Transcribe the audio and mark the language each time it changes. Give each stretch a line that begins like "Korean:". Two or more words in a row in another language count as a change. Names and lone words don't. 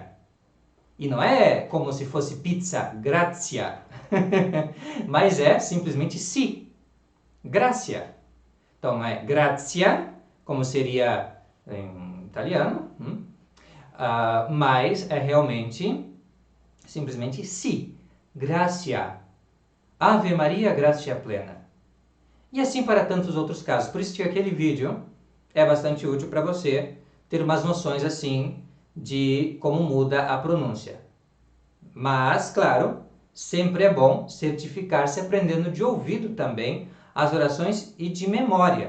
Portuguese: E não é como se fosse pizza, grazia, mas é simplesmente si, gracia. Então não é grazia, como seria em italiano, mas é realmente simplesmente si, gracia.
Latin: Ave Maria, gracia plena.
Portuguese: E assim para tantos outros casos. Por isso que aquele vídeo é bastante útil para você ter umas noções assim de como muda a pronúncia. Mas, claro, sempre é bom certificar-se aprendendo de ouvido também as orações e de memória.